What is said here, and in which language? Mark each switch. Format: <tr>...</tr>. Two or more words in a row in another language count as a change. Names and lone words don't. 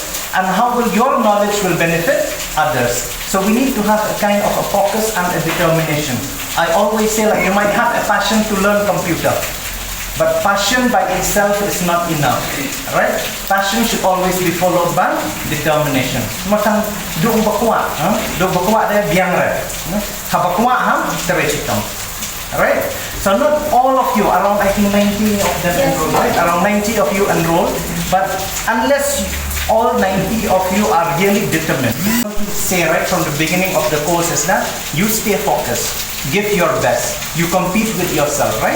<en>And how will your knowledge will benefit others? So we need to have a kind of a focus and a determination. I always say, like, you might have a passion to learn computer, but passion by itself is not enough, right? Passion should always be followed by determination. Macam doong bakwa, doong bakwa dia biang re, habakwa terecitam, right? So not all of you, around I think 90 of them enrolled, right? Around 90 of you enrolled, but unless all 90 of you are really determined. Say right from the beginning of the course is that you stay focused, give your best, you compete with yourself, right?</en>